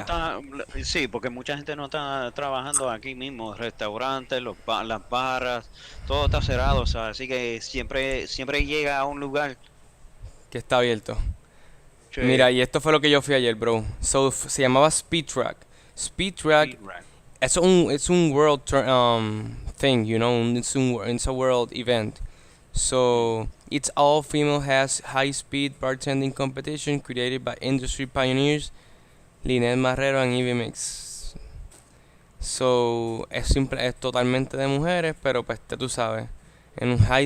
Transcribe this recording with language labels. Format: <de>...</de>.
<es>está, sí, porque mucha gente no está trabajando aquí mismo, restaurantes, las barras, todo está cerrado, o sea, así que siempre llega a un lugar. Que está abierto. Mira, Che, y esto fue lo que yo fui ayer, bro. So, se llamaba Speed Track. Speed Track,</es> <en>Speed Rack.</en> <es>es un</es> <en>world thing, you know, it's a world event. Mm. So, it's all female has high speed bartending competition created by industry pioneers Linet Marrero and Ivy Mix.</en> <es>So, es totalmente de mujeres, pero pues tú sabes, en un high</es>